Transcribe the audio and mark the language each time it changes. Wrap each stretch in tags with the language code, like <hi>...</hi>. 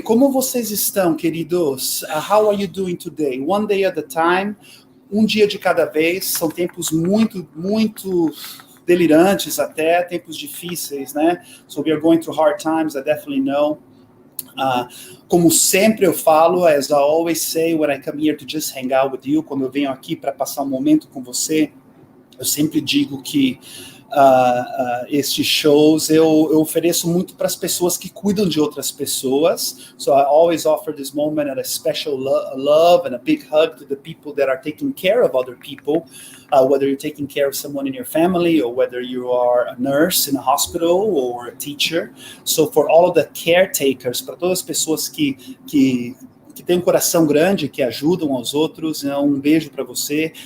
<pt>Como vocês estão, queridos?</pt> <en>How are you doing today? One day at a time,</en> <pt>dia de cada vez. São tempos muito delirantes até, tempos difíceis, né?</pt> <en>So we are going through hard times, I definitely know.</en> <pt>Como sempre eu falo,</pt> <en>as I always say when I come here to just hang out with you,</en> <pt>quando eu venho aqui para passar um momento com você, eu sempre digo que estes shows eu ofereço muito para as pessoas que cuidam de outras pessoas.</pt> <en>So I always offer this moment at a special love and a big hug to the people that are taking care of other people, whether you're taking care of someone in your family or whether you are a nurse in a hospital or a teacher. So for all of the caretakers,</en> <pt>para todas as pessoas que tem coração grande, que ajudam aos outros, beijo para você.</pt>